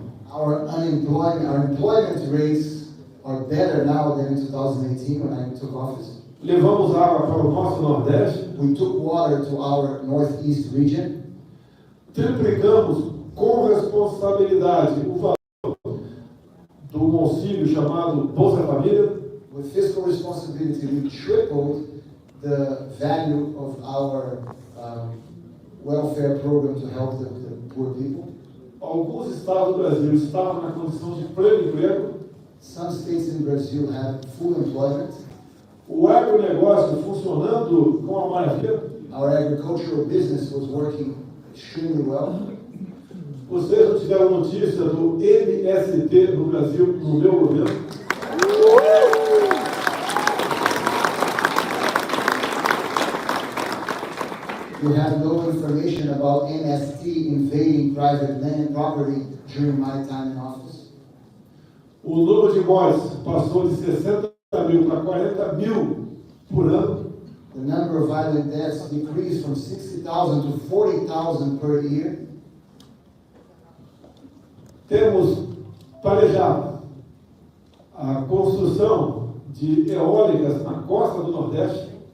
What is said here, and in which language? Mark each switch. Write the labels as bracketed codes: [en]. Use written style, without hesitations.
[en] Our employment rates are better now than in 2018 when I took office. [pt] Levamos água para o nosso Nordeste. [en] We took water to our Northeast region. [pt] Triplicamos com responsabilidade o valor do auxílio chamado Bolsa Família. [en] With fiscal responsibility, we tripled the value of our welfare program to help the poor people. [pt] Alguns estados do Brasil estavam na condição de pleno emprego. [en] Some states in Brazil have full employment. [pt] o agronegócio funcionando com a maravilha. [en] Our agricultural business was working extremely well. [pt] Vocês não tiveram notícia do MST no Brasil, no meu governo? [en] You have no information about MST invading private land property during my time in office. [pt] O número de mortes passou de 60 mil para 40 mil por ano. [en] The number of violent deaths decreased from 60,000 to 40,000 per year. [pt] Temos planejado a construção de eólicas na costa do Nordeste.